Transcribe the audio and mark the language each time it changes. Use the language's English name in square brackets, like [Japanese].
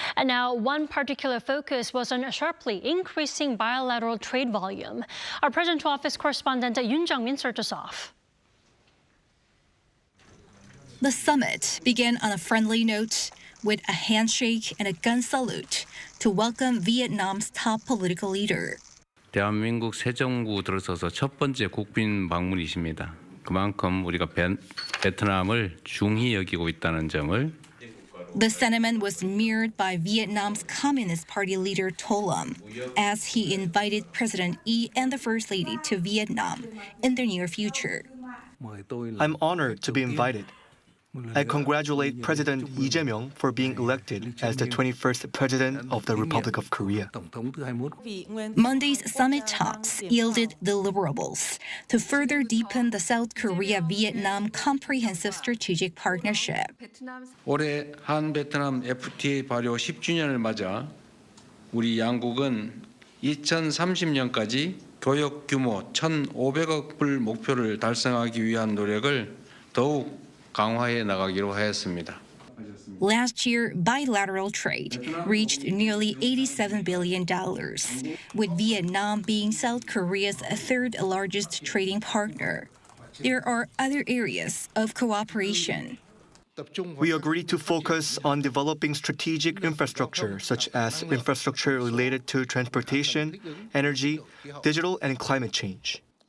[English] And now, one particular focus was on sharply increasing bilateral trade volume. Our Presidential Office correspondent Yoon Jung-min starts us off. The summit began on a friendly note with a handshake and a gun salute to welcome Vietnam's top political leader. [Korean] 대한민국 새 정부 들어서서 첫 번째 국빈 방문이십니다. 그만큼 우리가 베트남을 중히 여기고 있다는 점을. [English] The sentiment was mirrored by Vietnam's Communist Party leader To Lam as he invited President Lee and the First Lady to Vietnam in the near future. I'm honored to be invited. I congratulate President Lee Jae Myung for being elected as the 21st President of the Republic of Korea. Monday's summit talks yielded deliverables to further deepen the South Korea-Vietnam Comprehensive Strategic Partnership. [Korean] 올해 한-베트남 FTA 발효 10주년을 맞아 우리 양국은 2030년까지 교역 규모 1,500억 불 목표를 달성하기 위한 노력을 더욱 강화해 나가기로 하였습니다. [English] Last year, bilateral trade reached nearly $87 billion, with Vietnam being South Korea's third largest trading partner. There are other areas of cooperation. We agreed to focus on developing strategic infrastructure, such as infrastructure related to transportation, energy, digital, and climate change.